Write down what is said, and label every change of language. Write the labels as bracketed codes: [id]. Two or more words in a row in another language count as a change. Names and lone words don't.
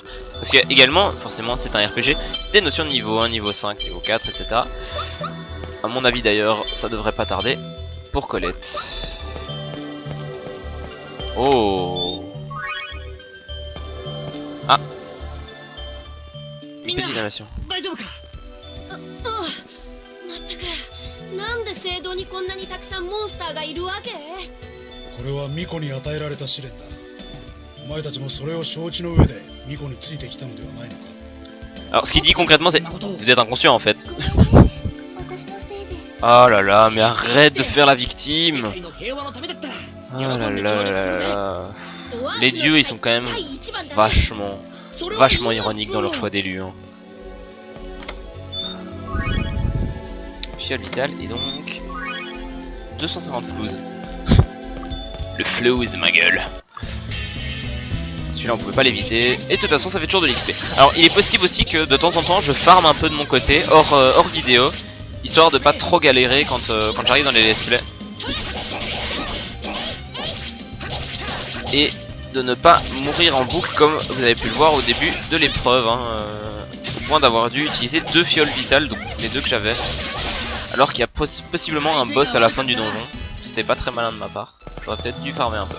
[fr] Parce qu'il y a également, forcément, c'est un RPG, des notions de niveau 1, niveau 5, niveau 4, etc. À mon avis, d'ailleurs, ça devrait pas tarder pour Colette. Oh. Ah. Petite animation. [ja] 大丈夫か？まったくなんで聖堂にこんなにたくさんモンスターがいるわけ？これは巫女に与えられた試練だ。お前たちもそれを承知の上で巫女についてきたのではないのか。 [fr] Alors ce qu'il dit concrètement c'est vous êtes inconscient en fait. [ja] 私のせいで。 [fr] Oh là là, mais arrête de faire la victime. [ja] 世界の平和のためだったら [fr] Oh là là là là là. [ja] ドワーフの [fr] Les dieux ils sont quand même [ja] 第一番だね。 [fr] vachement ironiques dans leur choix d'élus. Hein. Fiole vitale et donc 250 flouze. Le flouze ma gueule. Celui-là on pouvait pas l'éviter. Et de toute façon ça fait toujours de l'XP. Alors il est possible aussi que de temps en temps je farme un peu de mon côté hors vidéo, histoire de pas trop galérer quand j'arrive dans les [en] let's play. [fr] Et de ne pas mourir en boucle comme vous avez pu le voir au début de l'épreuve. Hein, au point d'avoir dû utiliser 2 fioles vitales, donc les 2 que j'avais. Alors qu'il y a possiblement un boss à la fin du donjon. C'était pas très malin de ma part. J'aurais peut-être dû farmer un peu.